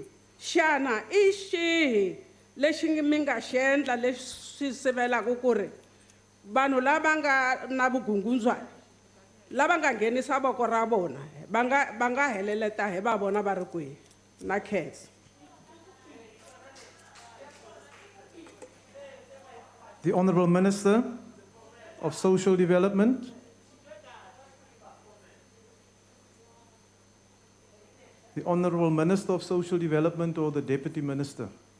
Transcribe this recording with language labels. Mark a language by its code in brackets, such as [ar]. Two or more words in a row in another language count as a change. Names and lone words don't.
[ts] Xana i xihi lexi mi nga xi endla leswi sivelaka ku ri vanhu lava nga na vugungundzwana lava nga nghenisa voko ra vona va nga heleleta hi va vona va ri kwihi na khensa? [en] The Honourable Minister of Social Development. The Honourable Minister of Social Development or the Deputy Minister.